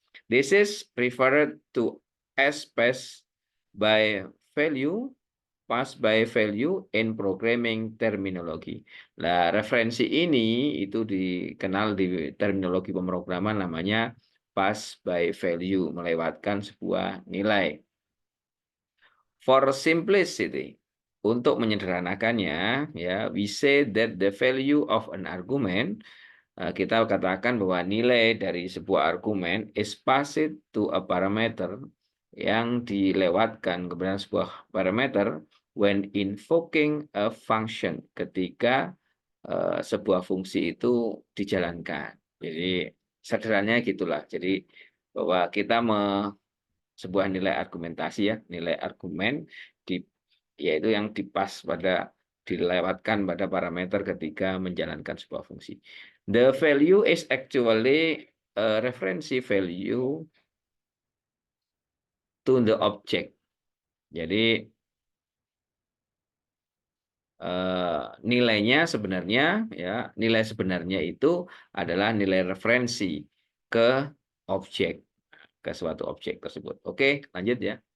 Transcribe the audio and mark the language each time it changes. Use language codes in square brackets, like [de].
[en] This is referred to as pass by value, pass by value in programming terminology. [id] Nah, referensi ini itu dikenal di terminologi pemrograman namanya pass by value, melewatkan sebuah nilai. [en] For simplicity, [id] untuk menyederhanakannya, ya, [en] we say that the value of an argument, [id] kita katakan bahwa nilai dari sebuah argumen [en] is passed to a parameter, [id] yang dilewatkan kepada sebuah parameter [en] when invoking a function, [id] ketika sebuah fungsi itu dijalankan. Jadi sederhananya gitulah. Jadi bahwa kita sebuah nilai argumentasi ya, nilai argumen yaitu yang dilewatkan pada parameter ketika menjalankan sebuah fungsi. [en] The value is actually a reference value to the object. [id] Jadi nilainya sebenarnya ya, nilai sebenarnya itu adalah nilai referensi ke objek, ke suatu objek tersebut. Oke, lanjut ya.